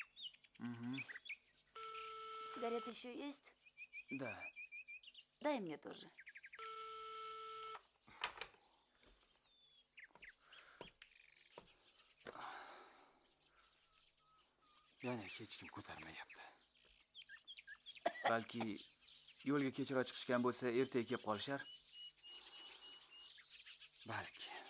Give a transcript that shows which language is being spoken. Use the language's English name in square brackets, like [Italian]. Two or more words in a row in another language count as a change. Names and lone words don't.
[Russian] Сигареты еще есть? Да. Дай мне тоже. [Uzbek] Yana hech kim ko'tarmayapti. Balki yo'lga kechroq chiqishgan bo'lsa, ertaga kelib qolishar. Balki.